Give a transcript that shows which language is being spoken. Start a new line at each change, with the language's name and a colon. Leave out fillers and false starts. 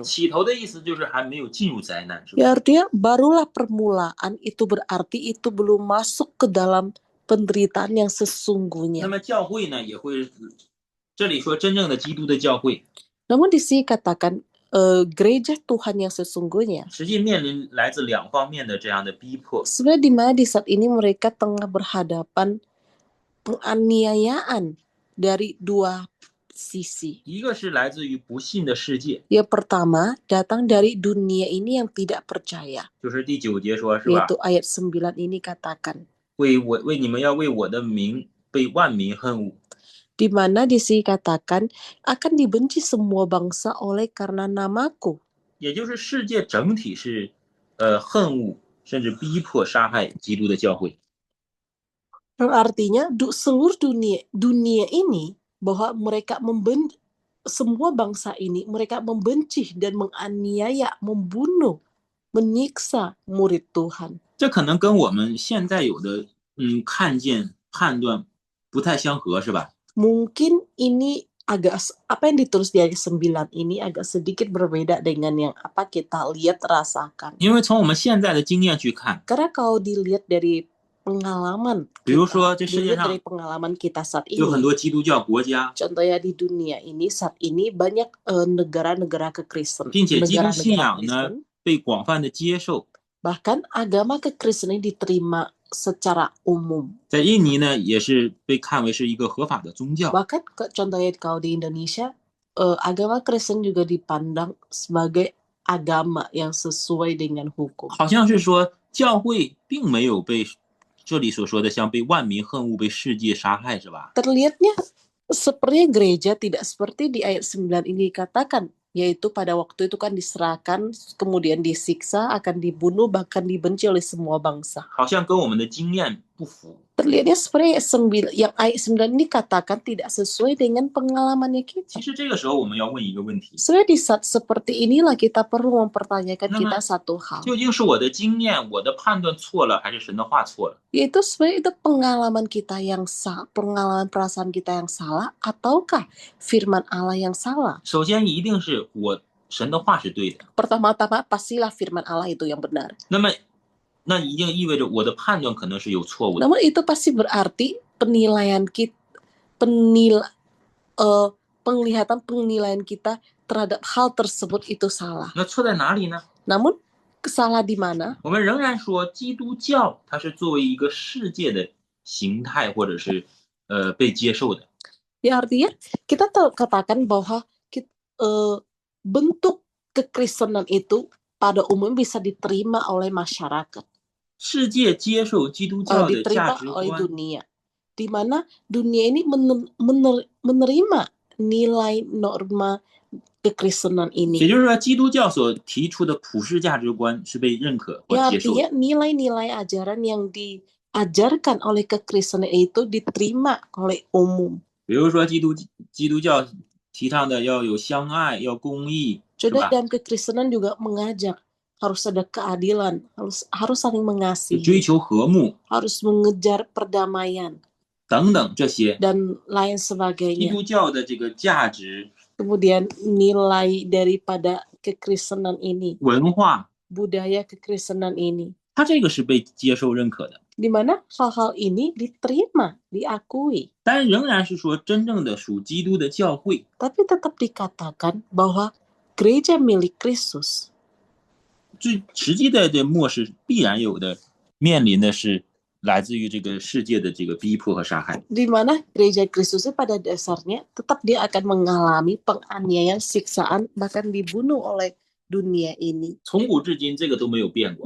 Chinese: 起头的意思就是还没有进入灾难，是吧？
Indonesian: Ya artinya barulah permulaan itu berarti itu belum masuk ke dalam penderitaan yang
Chinese: 那
Indonesian: sesungguhnya.
Chinese: 么教会呢，也会，这里说真正的基督的教会，
Indonesian: Namun di sini katakan gereja Tuhan yang sesungguhnya.
Chinese: 实际面临来自2方面的这样的逼迫。
Indonesian: Sebenarnya di mana di saat ini mereka tengah berhadapan penganiayaan dari 2 sisi.
Chinese: 一个是来自于不信的世界，
Indonesian: Yang pertama datang dari dunia ini yang tidak percaya.
Chinese: 就是第9节说，是吧？
Indonesian: Yaitu ayat 9 ini katakan.
Chinese: 为你们要为我的名被万民恨恶。
Indonesian: Di mana di sini katakan akan dibenci semua bangsa oleh karena namaku.
Chinese: 也就是世界整体是恨恶甚至逼迫杀害基督的教会。
Indonesian: Artinya seluruh dunia ini bahwa mereka semua bangsa ini mereka membenci dan menganiaya, membunuh, menyiksa murid Tuhan.
Chinese: 这可能跟我们现在有的看见判断不太相合，是吧？
Indonesian: mungkin ini apa yang ditulis di ayat 9 ini agak sedikit berbeda dengan yang apa kita lihat rasakan.
Chinese: 因为从我们现在的经验去看，
Indonesian: Karena kalau dilihat dari pengalaman
Chinese: 比如说这世界
Indonesian: dilihat dari
Chinese: 上
Indonesian: pengalaman kita saat
Chinese: 有很
Indonesian: ini,
Chinese: 多基督教国家，
Indonesian: contohnya di dunia ini saat ini banyak negara-negara kekristenan,
Chinese: 并且基督信
Indonesian: negara-negara
Chinese: 仰呢
Indonesian: Kristen,
Chinese: 被广泛的接受。
Indonesian: bahkan agama kekristenan diterima secara umum.
Chinese: 在印尼呢，也是被看为是一个合法的宗教。
Indonesian: Bahkan contohnya kalau di Indonesia, agama Kristen juga dipandang sebagai agama yang sesuai dengan hukum.
Chinese: 好像是说教会并没有被这里所说的像被万民恨恶、被世界杀害，是吧？
Indonesian: Terlihatnya sepertinya gereja tidak seperti di ayat 9 ini dikatakan, yaitu pada waktu itu kan diserahkan, kemudian disiksa, akan dibunuh, bahkan dibenci oleh semua bangsa.
Chinese: 好像跟我们的经验不符。
Indonesian: Terlihatnya seperti yang ayat 9 ini katakan tidak sesuai dengan pengalamannya
Chinese: 其
Indonesian: kita.
Chinese: 实这个时候我们要问一个问题：
Indonesian: Sebenarnya di saat seperti inilah kita perlu mempertanyakan
Chinese: 那么
Indonesian: kita satu hal,
Chinese: 究竟是我的经验、我的判断错了，还是神的话错了？
Indonesian: yaitu sebenarnya itu pengalaman kita yang salah, pengalaman perasaan kita yang salah, ataukah firman Allah yang salah?
Chinese: 首先一定是神的话是对的，
Indonesian: Pertama-tama pastilah firman Allah itu yang benar.
Chinese: 那么那一定意味着我的判断可能是有错误的。
Indonesian: Namun itu pasti berarti penilaian kita, penglihatan kita terhadap hal tersebut itu salah.
Chinese: 那错在哪里呢？
Indonesian: Namun salah di mana?
Chinese: 我们仍然说基督教它是作为一个世界的形态或者是被接受的。
Indonesian: Ya artinya kita katakan bahwa bentuk kekristenan itu pada umum bisa diterima oleh masyarakat,
Chinese: 世界接受基督教的价
Indonesian: diterima
Chinese: 值
Indonesian: oleh
Chinese: 观，
Indonesian: dunia, di mana dunia ini menerima nilai norma kekristenan
Chinese: 也
Indonesian: ini.
Chinese: 就是说基督教所提出的普世价值观是被认可或
Indonesian: Ya
Chinese: 接受的。
Indonesian: artinya nilai-nilai ajaran yang diajarkan oleh kekristenan itu diterima oleh umum.
Chinese: 比如说基督教提倡的要有相爱，要公义，是
Indonesian: Jadi
Chinese: 吧？
Indonesian: dalam kekristenan juga mengajak harus ada keadilan, harus saling
Chinese: 追
Indonesian: mengasihi,
Chinese: 求和睦
Indonesian: harus mengejar perdamaian
Chinese: 等等这些
Indonesian: dan lain
Chinese: 基
Indonesian: sebagainya.
Chinese: 督教的这个价值
Indonesian: Kemudian nilai daripada kekristenan ini,
Chinese: 文化，
Indonesian: budaya kekristenan ini,
Chinese: 它这个是被接受认可的。
Indonesian: di mana hal-hal ini diterima, diakui.
Chinese: 但仍然是说真正的属基督的教会，
Indonesian: Tapi tetap dikatakan bahwa gereja milik Kristus
Chinese: 最实际的这末世必然有的面临的是来自于这个世界的这个逼迫和杀害。
Indonesian: di mana gereja Kristus itu pada dasarnya tetap dia akan mengalami penganiayaan, siksaan, bahkan dibunuh oleh dunia ini.
Chinese: 从古至今这个都没有变过。